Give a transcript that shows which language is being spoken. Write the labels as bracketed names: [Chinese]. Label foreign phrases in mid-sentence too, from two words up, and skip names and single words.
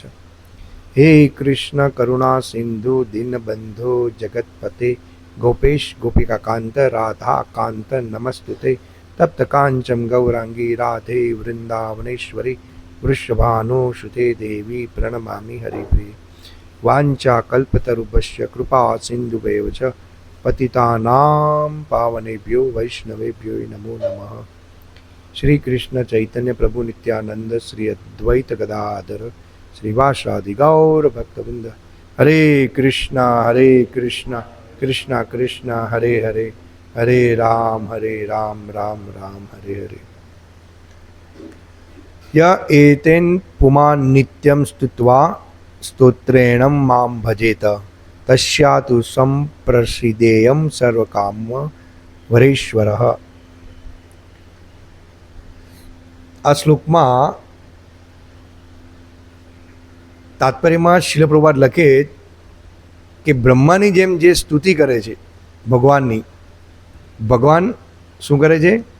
[Sanskrit] હે કૃષ્ણ કરુણા સિંધુ દીનબંધો જગતપતે ગોપેશ ગોપિકાકાંત રાધા કાંત નમસ્તુતે. તપ્ત કાંચમ ગૌરાંગી રાધે વૃંદાવનેશ્વરી વૃષભાનુસુતે દેવી પ્रणमामि हरिप्रिये. वाञ्छा कल्पतरुभ्यश्च कृपा सिन्धुभ्येव च पतितानां पावनेभ्यो वैष्णवेभ्यो नमो नमः. श्री कृष्ण चैतन्य प्रभु नित्यानंद श्री अद्वैत गदाधर श्रीवासादि गौर भक्तवृंद. हरे कृष्ण कृष्ण कृष्ण हरे हरे हरे राम राम राम हरे हरे. य एतेन पुमान् नित्यं स्तुत्वा स्तोत्रेण मां भजेत तस्यातु संप्रसिद्धेयं सर्वकाम वरेश्वरः. [Gujarati] આ શ્લોકમાં તાત્પર્યમાં શીલ પ્રભુપાદ લખે કે બ્રહ્માની જેમ જે સ્તુતિ કરે છે ભગવાનની, ભગવાન શું કરે છે?